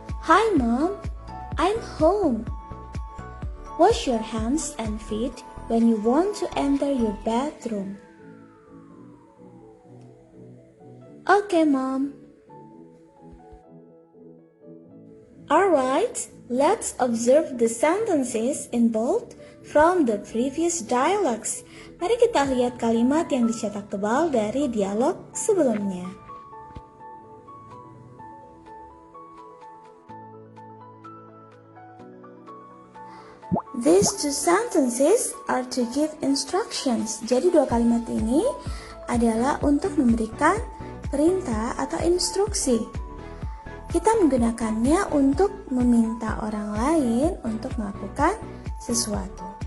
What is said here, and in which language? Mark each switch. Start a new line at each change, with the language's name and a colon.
English: Hi, Mom. I'm home. Wash your hands and feet when you want to enter your bathroom. Okay, Mom. Alright, let's observe the sentences in bold from the previous dialogues.
Indonesian: Mari kita lihat kalimat yang dicetak tebal dari dialog sebelumnya.
English: These two sentences are to give instructions.
Indonesian: Jadi dua kalimat ini adalah untuk memberikan perintah atau instruksi. Kita menggunakannya untuk meminta orang lain untuk melakukan sesuatu.